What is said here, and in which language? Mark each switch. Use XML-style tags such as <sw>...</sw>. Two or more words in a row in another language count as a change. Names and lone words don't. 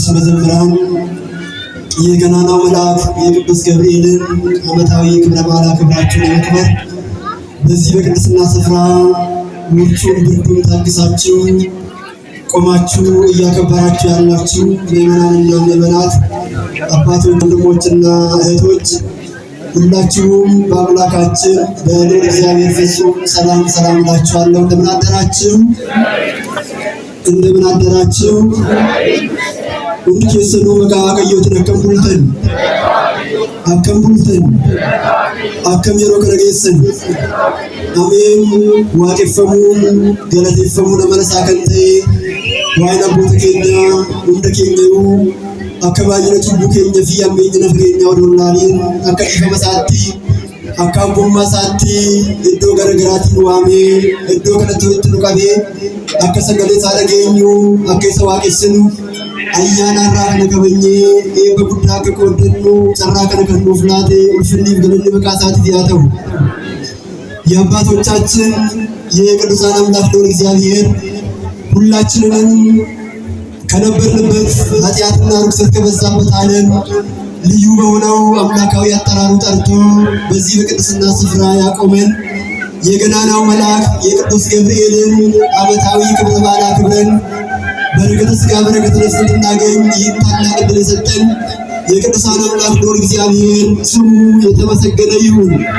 <am>መዘምራን፣ የገናናው መልአክ የቅዱስ ገብርኤልን ዓመታዊ ክብረ በዓል አክብራችሁ ለመክበር በዚህ በቅድስና ስፍራ ውርጩን ብርዱን ታግሳችሁ ቆማችሁ እያከበራችሁ ያላችሁ ምዕመናንና ምዕመናት፣ አባቶች፣ ወንድሞችና እህቶች ሁላችሁም በአምላካችን በልዑል እግዚአብሔር ፍጹም ሰላም ሰላም እላችኋለሁ። እንደምን አደራችሁ? እንደምን አደራችሁ?</am> <om>hundi keessanuu maqaa Waaqayyootiin akkam bultan akkam yeroo kana geessan ameen. waaqeffamuun galateeffamuun amala isaa kan ta'e waa'een abboota keenya hunda keenyayuu akka baay'ina cubbuu keenya fi hammeenya nafreenyaa odoo ilaaliin akka dhiifama isaatti akka abbummaa isaatti iddoo garaagaraatiin waamee iddoo kanatti walitti nu qabee akka sagalee isaa dhageenyu akka isa waaqessinu ayyaana irraa kana qabanyee eebba guddaa akka qooddannu carraa kana kan nuuf laate ulfinniif galanni maqaa isaatiif haa ta'u።</om> <am>የአባቶቻችን የቅዱሳን አምላክ ልዑል እግዚአብሔር ሁላችንንም ከነበርንበት ኃጢአትና ርኩሰት ከበዛበት ዓለም ልዩ በሆነው አምላካዊ አጠራሩ ጠርቶ በዚህ በቅድስና ስፍራ ያቆመን የገናናው መልአክ የቅዱስ ገብርኤልን ዓመታዊ ክብረ በዓል አክብረን በረከተ ሥጋ በረከተ ነፍስ እንድናገኝ ይህን ታላቅ ዕድል የሰጠን የቅዱሳን አምላክ ልዑል እግዚአብሔር ስሙ የተመሰገነ ይሁን።</am>